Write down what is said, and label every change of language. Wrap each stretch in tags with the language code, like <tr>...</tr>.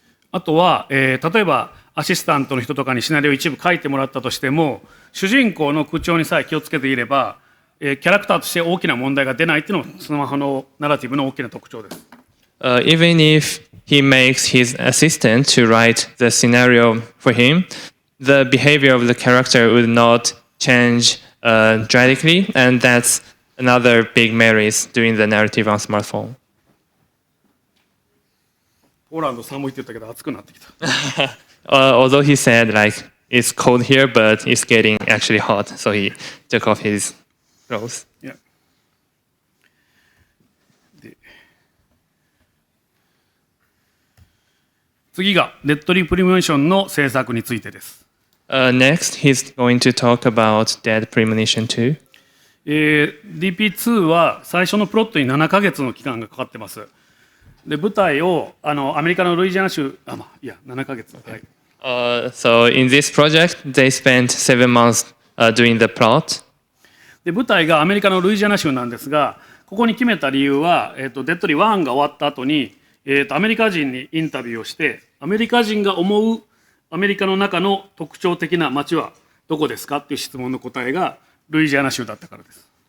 <ja>あとは、例えばアシスタントの人とかにシナリオ一部書いてもらったとしても、主人公の口調にさえ気をつけていれば、キャラクターとして大きな問題が出ないっていうのもスマホのナラティブの大きな特徴です。</ja> <en>Even if he makes his assistant to write the scenario for him, the behavior of the character would not change drastically, and that's another big merit doing the narrative on smartphone.</en> <ja>ポーランド寒いって言ったけど暑くなってきた。</ja> <en>Although he said it's cold here, but it's getting actually hot, so he took off his clothes. Yeah.</en> <ja>次がデッドリープリモーションの制作についてです。</ja> <en>Next, he's going to talk about Dead Premonition 2.</en> <ja>DP2 は最初のプロットに7ヶ月の期間がかかってます。で舞台をアメリカのルイジアナ州7ヶ月、はい。</ja> <en>So in this project, they spent 7 months doing the plot.</en> <ja>で舞台がアメリカのルイジアナ州なんですが、ここに決めた理由は、デッドリー1が終わった後に、アメリカ人にインタビューをして、アメリカ人が思うアメリカの中の特徴的な街はどこですかっていう質問の答えがルイジアナ州だったからです。</ja>